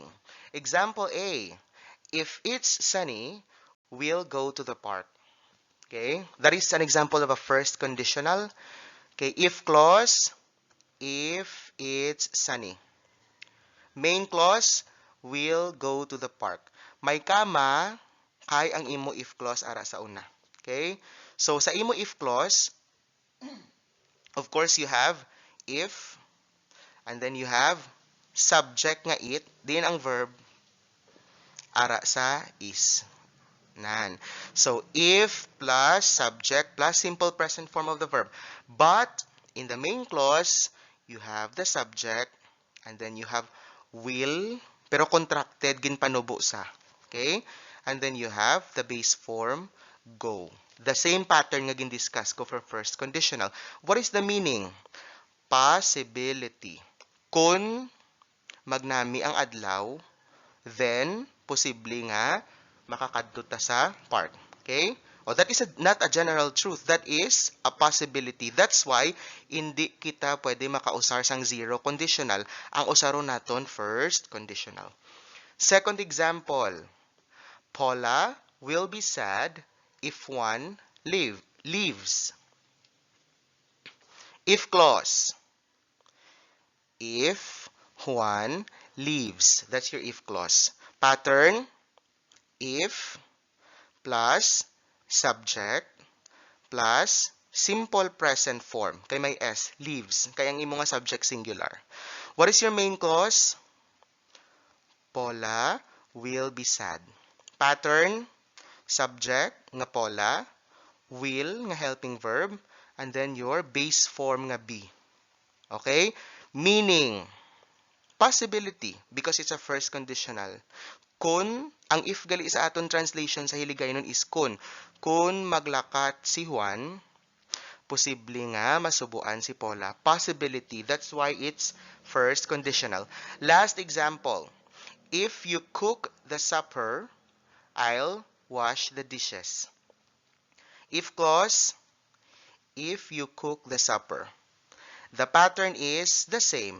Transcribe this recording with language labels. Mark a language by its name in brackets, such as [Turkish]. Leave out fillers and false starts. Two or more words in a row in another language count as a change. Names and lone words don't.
[English] Example A, if it's sunny, we'll go to the park. Okay, that is an example of a first conditional. Okay, if clause, if it's sunny. Main clause, we'll go to the park. [Hiligaynon] May kama, kay ang imo [English] if clause [Hiligaynon] ara sa una. [English] Okay? So, [Hiligaynon] sa imo [English] if clause, of course, you have if, and then you have subject nga it, [Hiligaynon] din ang [English] verb, [Hiligaynon] ara sa [English] is. Nan. So, if plus subject plus simple present form of the verb. But, in the main clause, you have the subject, and then you have will, [Hiligaynon] pero contracted, ginpanubo sa. [English] Okay? And then you have the base form, go. The same pattern [Hiligaynon] nga gin-discuss ko [English] for first conditional. What is the meaning? Possibility. [Hiligaynon] Kung magnami ang adlaw, then, posible nga, makakadto ta sa park. [English] Okay? O, that is not a general truth. That is a possibility. That's why, [Hiligaynon] hindi kita pwede makausar sang [English] zero conditional. [Hiligaynon] Ang usaro naton [English] first conditional. Second example, Paula will be sad if one leaves. If clause. If one leaves. That's your if clause. Pattern, if plus subject plus simple present form. [Hiligaynon] Kay may S, leaves. Kaya ang imo nga subject singular. [English] What is your main clause? Paula will be sad. Pattern, subject nga Paula, will nga helping verb, and then your base form nga be. Okay? Meaning, possibility, because it's a first conditional. [Hiligaynon] Kung, ang if gali sa aton translation sa Hiligaynon is kung. Kung maglakat si Juan, posible nga masubuan si Paula. [English] Possibility. That's why it's first conditional. Last example. If you cook the supper, I'll wash the dishes. If clause, if you cook the supper. The pattern is the same.